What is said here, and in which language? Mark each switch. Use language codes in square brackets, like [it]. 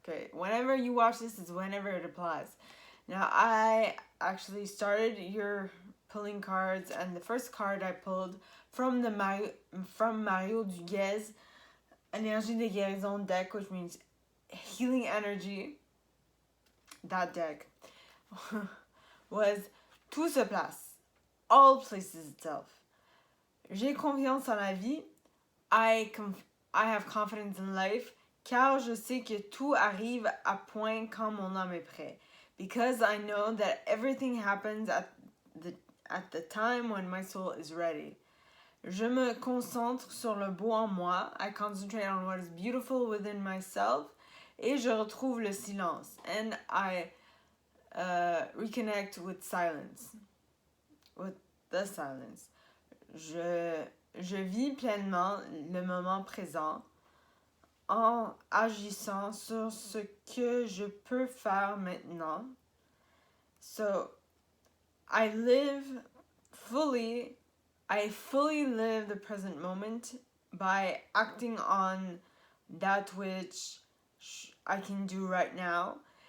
[en] Okay, whenever you watch this is whenever it applies. Now, I actually started pulling cards, and the first card I pulled from Mario Duguay's Énergie de guérison deck, which means healing energy. That deck was [fr] tout se place, [en] all places itself. [fr] J'ai confiance en la vie. [en] I have confidence in life, [fr] car je sais que tout arrive à point quand mon âme est prêt. [en] Because I know that everything happens at the time when my soul is ready. [fr] Je me concentre sur le beau en moi. [en] I concentrate on what is beautiful within myself. [fr] Et je retrouve le silence. [en] And I reconnect with silence. With the silence. [fr] Je vis pleinement le moment présent en agissant sur ce que je peux faire maintenant. [en] So, I fully live the present moment by acting on that which I can do right now.